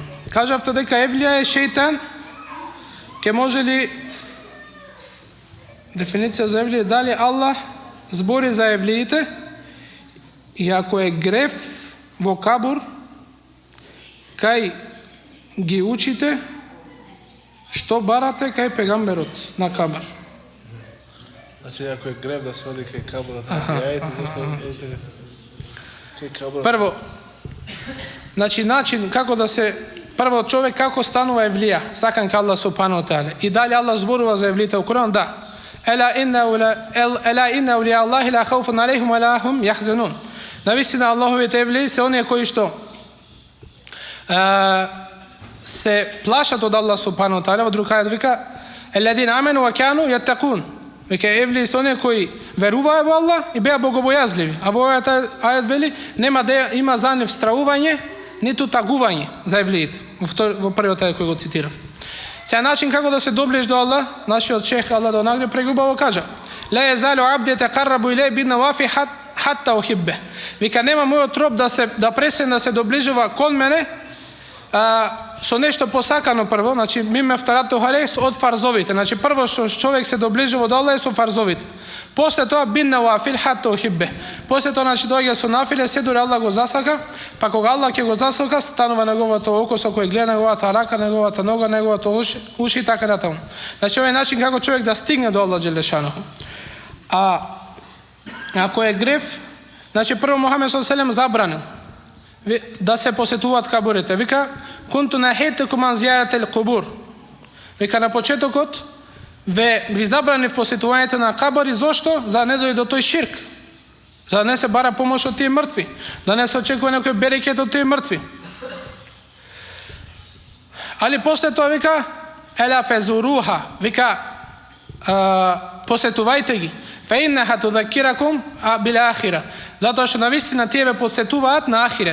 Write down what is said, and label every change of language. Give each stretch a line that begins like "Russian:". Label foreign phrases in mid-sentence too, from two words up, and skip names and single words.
Macedonian: Кажавте дека евлија е шејтан. Ке може ли дефиниција за евлија, дали Аллах збори за евлиите и ако е греф во кабур, кај ги учите, што барате кај пегамберот на кабар? Значи ако е греф да се оди кај кабурот, прво, значи начин како да се прво човек како станува евлија, сакан ка Аллах
Arabic: سبحانه وتعالى.
Macedonian: И дали Аллах зборува за евлиите во Куран?
Arabic: Да. ألا إن أولياء الله لا خوف عليهم ولا هم يحزنون.
Macedonian: Навистина Аллаховите евлии се оние кои што се плашат од Аллах субханаху тааля. Во друг ајат вика:
Arabic: "الذين آمنوا وكانوا يتقون."
Macedonian: Вика евлии се оние кои веруваја во Аллах и беа богобојазливи. А во овој ајат вели нема да има за нив страување, ниту тагување за евлиите. Во првиот ајат кој го цитирав. Сега начин како да се доближиш до Аллах, нашиот шех Аллах да награди прегубаво кажа:
Arabic: "لا يزال عبدي يتقرب إلي بالنوافل حتى أحبه."
Macedonian: Вика нема мојот роб да пресен да се доближува кон мене со нешто посакано прво, значи миме вторато харес од фарзовите. Значи прво што човек се доближува до Аллах е со фарзовите.
Arabic: После тоа بالنوافل حتى أحبه.
Macedonian: После тоа значи доаѓа со нафиле, се дури Аллах го засака, па кога Аллах ќе го засака, станува неговото око со кој гледа, неговата рака, неговата нога, неговото уши и така натаму. Значи овој начин како човек да стигне до Аллах џелешануху. А ако е греф, значи прво Мухамед
Arabic: صلى الله عليه وسلم
Macedonian: забранил да се посетуваат кабурите.
Arabic: Вика كنت نهيتكم عن زيارة القبور.
Macedonian: Вика на почетокот ви забранив посетувањето на кабари. Зошто? За да не дојде до тој ширк, за да не се бара помош од тие мртви, да не се очекува некој берекет од тие мртви. Али после тоа вика
Arabic: ألا فزوروها,
Macedonian: вика посетувајте ги,
Arabic: فإنها تذكركم بالآخرة,
Macedonian: затоа што навистина тие ве посетуваат на ахирет.